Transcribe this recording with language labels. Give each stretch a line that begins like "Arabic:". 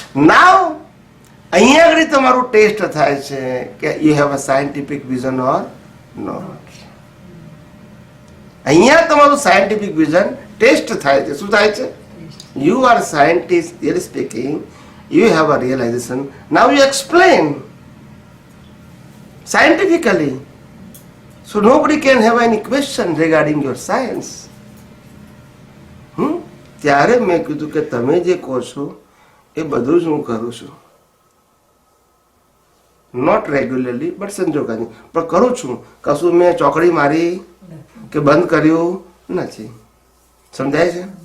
Gujarati: નાવ અહીંયા આગળ તમારું ટેસ્ટ થાય છે કે
English: You have a scientific vision or not.
Gujarati: અહીંયા તમારું સાયન્ટિફિક વિઝન ટેસ્ટ થાય છે. શું થાય છે?
English: You are scientist, really speaking, you have a realization. Now you explain scientifically. So nobody can have any question regarding your science.
Gujarati: ત્યારે મેં કીધું કે તમે જે કહો છો એ બધું જ હું કરું છું,
English: not regularly but
Gujarati: સંજોગાની, પણ કરું છું. કશું મેં ચોકડી મારી કે બંધ કર્યું નથી. સમજાય છે?